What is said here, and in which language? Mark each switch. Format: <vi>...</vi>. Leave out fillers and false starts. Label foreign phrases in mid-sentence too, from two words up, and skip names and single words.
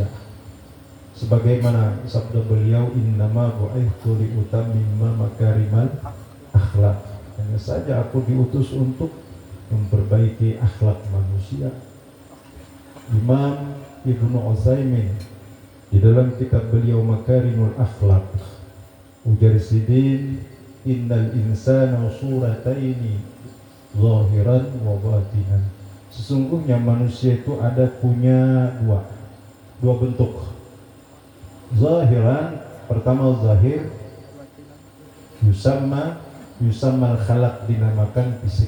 <id>Sebagaimana sabda beliau,</id> <ar>إنما بعثت لأتمم مكارم الأخلاق.</ar> <id>Hanya saja aku diutus untuk memperbaiki akhlak manusia. Imam Ibnu Utsaimin di dalam kitab beliau Makarimul Akhlak,</id> <bjn>ujar sidin,</bjn> <ar>إن الإنسان صورتين ظاهرا وباطنا.</ar> <id>Sesungguhnya manusia itu punya dua bentuk. Zahiran, pertama zahir,</id> <ar>يسمى الخلق,</ar> <id>dinamakan fisik.</id>